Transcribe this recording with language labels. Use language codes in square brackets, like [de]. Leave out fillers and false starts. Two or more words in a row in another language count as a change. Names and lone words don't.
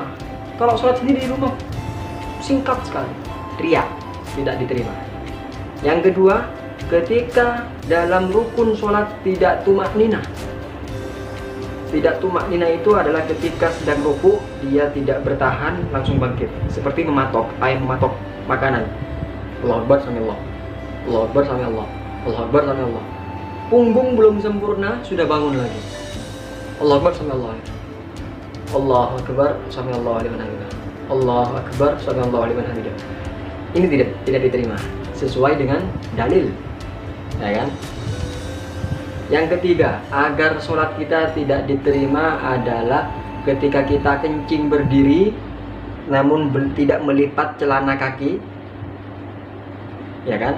[id] Kalau sholat sendiri di rumah singkat sekali, riya, tidak diterima. Yang kedua, ketika dalam rukun sholat tidak tumakninah. Tidak tumakninah itu adalah ketika sedang ruku dia tidak bertahan langsung bangkit, seperti mematok makanan. [ar] الله أكبر سمع الله، الله أكبر سمع الله، الله أكبر سمع الله. [id] Punggung belum sempurna sudah bangun lagi. [ar] الله أكبر سمع الله، الله أكبر سمع الله لمن حمده، الله أكبر سمع الله لمن حمده. [id] Ini tidak diterima sesuai dengan dalil, ya kan? Yang ketiga, agar sholat kita tidak diterima adalah ketika kita kencing berdiri namun tidak melipat celana kaki, ya kan?